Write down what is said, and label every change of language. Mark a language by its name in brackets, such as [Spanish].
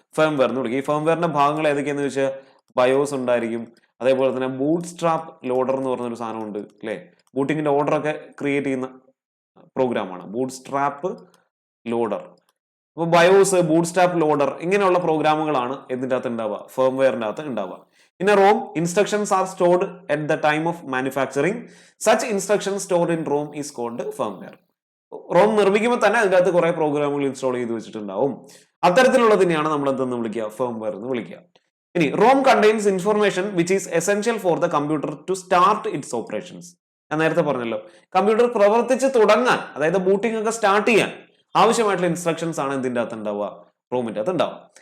[Malayalam] Firmware എന്ന് വിളിക്കാം. ഈ ഫേംവെയറിന്റെ ഭാഗങ്ങൾ ഏതൊക്കെയാന്ന് വെച്ചാൽ ബയോസ് ഉണ്ടായിരിക്കും, അതേപോലെ തന്നെ ബൂട്ട് സ്ട്രാപ്പ് ലോഡർ എന്ന് പറഞ്ഞൊരു സാധനം ഉണ്ട് അല്ലെ. ബൂട്ടിങ്ങിന്റെ ഓർഡർ ഒക്കെ ക്രിയേറ്റ് ചെയ്യുന്ന പ്രോഗ്രാമാണ് ബൂട്ട് സ്ട്രാപ്പ് ലോഡർ. അപ്പൊ ബയോസ്, ബൂട്ട് സ്ട്രാപ്പ് ലോഡർ ഇങ്ങനെയുള്ള പ്രോഗ്രാമുകളാണ് ഇതിന്റെ അകത്ത് ഉണ്ടാവുക, ഫേംവെയറിന്റെ അകത്ത് ഉണ്ടാവുക. [English] In a ROM, instructions are stored at the time of manufacturing. Such instructions stored in ROM is called firmware. [Malayalam] Rome നിർമ്മിക്കുമ്പോൾ തന്നെ അതിൻ്റെ അകത്ത് കുറെ പ്രോഗ്രാമുകൾ ഇൻസ്റ്റാൾ ചെയ്ത് വെച്ചിട്ടുണ്ടാവും. അത്തരത്തിലുള്ളതിനെയാണ് നമ്മൾ എന്തെന്ന് വിളിക്കുക? ഫേംവെയർ എന്ന് വിളിക്കുക. ഇനി Rome contains information which is essential for the computer to start it's operations. ഞാൻ നേരത്തെ പറഞ്ഞല്ലോ, കമ്പ്യൂട്ടർ പ്രവർത്തിച്ച് തുടങ്ങാൻ, അതായത് ബൂട്ടിംഗ് ഒക്കെ സ്റ്റാർട്ട് ചെയ്യാൻ ആവശ്യമായിട്ടുള്ള ഇൻസ്ട്രക്ഷൻസ് ആണ് ഇതിൻ്റെ അകത്ത് ഉണ്ടാവുക, റോമിന്റെ അകത്ത് ഉണ്ടാവുക.